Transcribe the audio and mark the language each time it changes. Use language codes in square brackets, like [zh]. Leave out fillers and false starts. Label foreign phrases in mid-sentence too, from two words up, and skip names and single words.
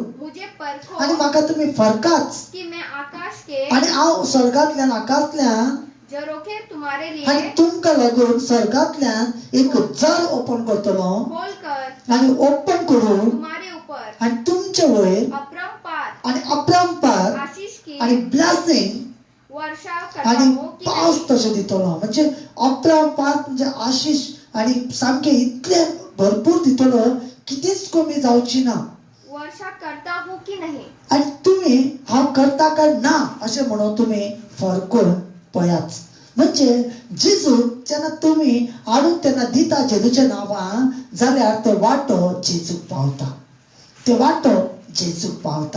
[hi] मुझे परखो, [kok] आणि म्हाका तुम्ही फरकाच, [hi] कि मैं आकाश के [kok] आणि हांव स्वर्गांतल्यान आकाशल्यान [hi] झरोखे तुम्हारे लिए [kok] आणि तुमकां लागून स्वर्गांतल्यान एक जर ओपन करतलो, [hi] खोलकर [kok] आणि ओपन करून [hi] तुम्हारे ऊपर [kok] आणि तुमचे वयर [hi] अपरंपार [kok] आणि अपरंपार [hi] आशीष की [kok] आणि ब्लेसिंग [hi] वर्षा करता [kok] आणि [hi] हूं कि [kok] पावस [hi] नहीं. [kok] तशें दितलो. म्हणजे अपरंपार म्हणजे आशीष आणि सामके इतले भरपूर दितलो, कितेंच कमी जावची ना. [hi] वर्षा करता हूं कि नहीं. [kok] आणि तुम्ही हांव करता काय ना अशें म्हणून तुम्ही फरकून पळयात. म्हणजे जेजू जेन्ना तुम्ही हाडून तेन्ना दिता जेजूच्या नांवान, जाल्यार तो वाटो जेजूक पावता, ते वाटो जेजूक पावता.